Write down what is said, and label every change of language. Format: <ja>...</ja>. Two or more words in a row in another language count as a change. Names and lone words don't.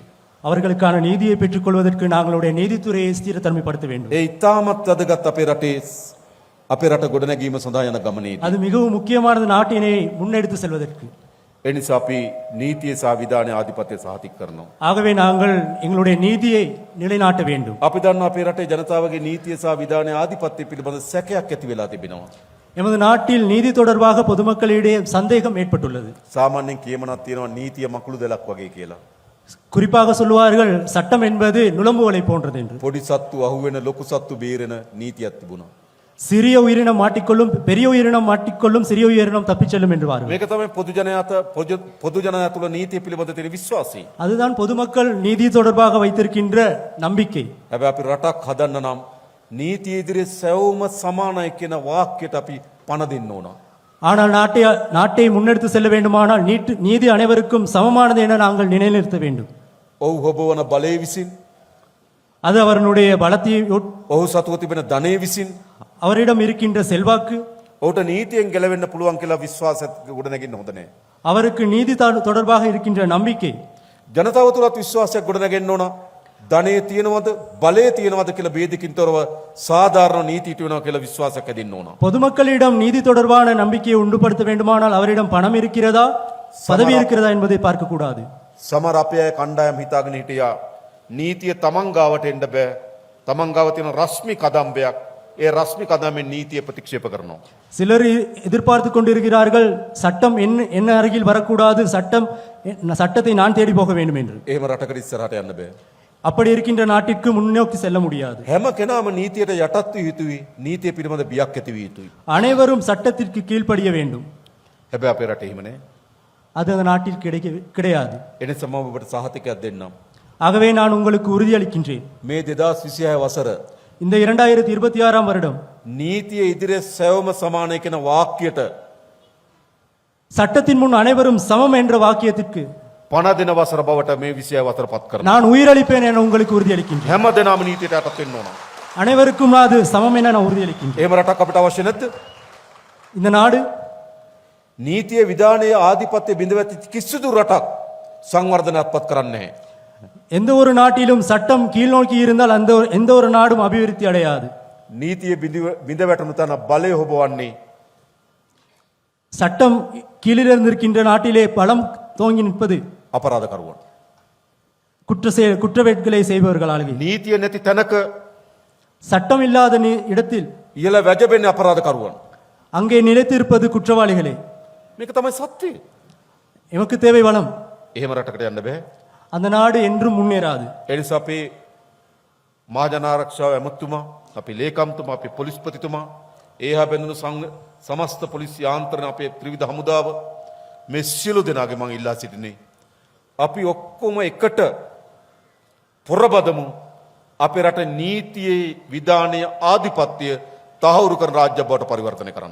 <ta>அவர்களுக்கான நீதியை பெற்றுக்கொள்வதற்கு நாங்களுடைய நீதித்துறையை ஸ்திரத்தன்மைப்படுத்த வேண்டும்.</ta> <si>ඒ ඉතාමත් වැදගත් අපේ රට ගොඩනැගීම සඳහා යන ගමනේදී.</si> <ta>அது மிகவும் முக்கியமானது நாட்டினை முன்னெடுத்து செல்வதற்கு.</ta> <si>ඒ නිසා අපි නීතිය සහ විධානයේ ආධිපත්‍යය සහතික කරනවා.</si> <ta>ஆகவே நாங்கள் எங்களுடைய நீதியை நிலைநாட்ட வேண்டும்.</ta> <si>අපි දන්නවා අපේ රටේ ජනතාවගේ නීතිය සහ විධානයේ ආධිපත්‍යය පිළිබඳ සැකයක් ඇති වෙලා තිබෙනවා.</si> <ta>எமது நாட்டில் நீதி தொடர்பாக பொதுமக்களிடையே சந்தேகம் ஏற்பட்டுள்ளது.</ta> <si>සාමාන්‍යයෙන් කියමනක් තියෙනවා නීතිය මකුළු දෙලක් වගේ කියලා.</si> <ta>குறிப்பாக சொல்லுவார்கள் சட்டம் என்பது நுளம்புவலை போன்றது என்று.</ta> <si>පොඩි සත්තු අහුවෙන ලොකු සත්තු බේරෙන නීතියක් තිබුණා.</si> <ta>சிறிய உயிரினம் மாட்டிக்கொள்ளும், பெரிய உயிரினம் மாட்டிக்கொள்ளும், சிறிய உயிரினம் தப்பிச் செல்லும் என்றுவார்கள்.</ta> <si>මේක තමයි පොදු ජනයා තුළ නීතිය පිළිබඳ තියෙන විශ්වාසය.</si> <ta>அதுதான் பொதுமக்கள் நீதி தொடர்பாக வைத்திருக்கின்ற நம்பிக்கை.</ta> <si>හැබැයි අපි රටක් හදන්න නම් නීතිය ඉදිරියේ සැවොම සමානයි කියන වාක්‍යයට අපි පණ දෙන්න ඕන.</si> <ta>ஆனால் நாட்டை முன்னெடுத்து செல்ல வேண்டுமானால் நீதி அனைவருக்கும் சமமானது என நாங்கள் நிலைநிறுத்த வேண்டும்.</ta> <si>ඔහු හොබවන බලය විසින්</si> <ta>அது அவருடைய பலத்தை</ta> <si>ඔහු සතුව තිබෙන ධනය විසින්</si> <ta>அவரிடம் இருக்கின்ற செல்வாக்கு</ta> <si>ඔහුට නීතියෙන් ගැලවෙන්න පුළුවන් කියලා විශ්වාසයක් ගොඩනගින්න හොඳ නැහැ.</si> <ta>அவருக்கு நீதி தொடர்பாக இருக்கின்ற நம்பிக்கை</ta> <si>ජනතාව තුළත් විශ්වාසයක් ගොඩනගෙන්න ඕන. ධනය තියෙනවද බලය තියෙනවද කියලා ભેදකින් තොරව සාධාරණ නීතිය තියෙනවා කියලා විශ්වාසයක් ඇතිවෙන්න ඕන.</si> <ta>பொதுமக்களிடம் நீதி தொடர்பான நம்பிக்கையை உண்டுபடுத்த வேண்டுமானால் அவரிடம் பணம் இருக்கிறதா பதவி இருக்கிறதா என்பதை பார்க்க கூடாது.</ta> <si>සමහර අපේ අය කණ්ඩායම් හිතාගෙන හිටියා නීතිය තමන් ගාවට එන්න බෑ. තමන් ගාව තියෙන රස්මි කදම්බයක්. ඒ රස්මි කදම්බෙන් නීතිය ප්‍රතික්ෂේප කරනවා.</si> <ta>சிலர் எதிர்பார்த்து கொண்டிருக்கிறார்கள் சட்டம் என்ன அருகில் வரக்கூடாது, சட்டத்தை நான் தேடி போக வேண்டும் என்று.</ta> <si>එහෙම රටකට ඉස්සරහට යන්න බෑ.</si> <ta>அப்படி இருக்கின்ற நாட்டிற்கு முன்னோக்கி செல்ல முடியாது.</ta> <si>හැම කෙනාම නීතියට යටත් විය යුතුයි. නීතිය පිළිබඳ බියක් ඇති විය යුතුයි.</si> <ta>அனைவரும் சட்டத்திற்கு கீழ்ப்படிய வேண்டும்.</ta> <si>හැබැයි අපේ රටේ එහෙම නෑ.</si> <ta>அது அந்த நாட்டில் கிடையாது.</ta> <si>එනිසා මම ඔබට සහතිකයක් දෙන්නම්.</si> <ta>ஆகவே நான் உங்களுக்கு உறுதியளிக்கின்றேன்.</ta> <si>මේ 2026 වසර</si> <ta>இந்த 2026 வருடம்</ta> <si>නීතිය ඉදිරියේ සැවොම සමානයි කියන වාක්‍යයට</si> <ta>சட்டத்தின் முன் அனைவரும் சமம் என்ற வாக்கியத்திற்கு</ta> <si>පණ දෙන වසර බවට මේ 26 වසර පත් කරනවා.</si> <ta>நான் உயிரளிப்பேன் என உங்களுக்கு உறுதியளிக்கின்றேன்.</ta> <si>හැම දෙනාම නීතියට යටත් වෙන්න ඕන.</si> <ta>அனைவருக்கும் அது சமம் என நான் உறுதியளிக்கின்றேன்.</ta> <si>එහෙම රටක් අපිට අවශ්‍ය නැද්ද?</si> <ta>இந்த நாடு</ta> <si>නීතිය විධානයේ ආධිපත්‍ය බිඳවැති කිසිදු රටක් සංවර්ධනයක්පත් කරන්නේ නැහැ.</si> <ta>எந்த ஒரு நாட்டிலும் சட்டம் கீழ் நோக்கி இருந்தால் எந்த ஒரு நாடும் அபிவிருத்தி அடையாது.</ta> <si>නීතිය බිඳ වැටුණු තැන බලය හොබවන්නේ</si> <ta>சட்டம் கீழிலிருந்து இருக்கின்ற நாட்டிலே பலம் தோங்கி நிற்பது</ta> <si>අපරාධකරුවන්.</si> <ta>குற்றவேட்களை செய்பவர்களாகவே.</ta> <si>නීතිය නැති තැනක</si> <ta>சட்டம் இல்லாத இடத்தில்</ta> <si>ඉහළ වැජබෙන්නේ අපරාධකරුවන්.</si> <ta>அங்கே நிலைத்திருப்பது குற்றவாளிகளே.</ta> <si>මේක තමයි සත්‍යය.</si> <ta>எமக்கு தேவை வளம்.</ta> <si>එහෙම රටකට යන්න බෑ.</si> <ta>அந்த நாடு என்றும் முன்னேறாது.</ta> <si>ඒ නිසා අපේ මහජනාරක්ෂාව ඇමතුමා, අපේ ලේකම්තුමා, අපේ පොලිස්පතිතුමා, ඒහා බැඳුණු සමස්ත පොලිස් යාන්ත්‍රණ, අපේ ත්‍රිවිධ හමුදාව මේ සියලු දෙනාගේ මම ඉල්ලා සිටිනේ. අපි ඔක්කොම එකට පොරබදමු අපේ රට නීතියේ විධානයේ ආධිපත්‍ය தகவரு කරන රාජ්‍ය බවට පරිවර්තනය කරන්න.</si>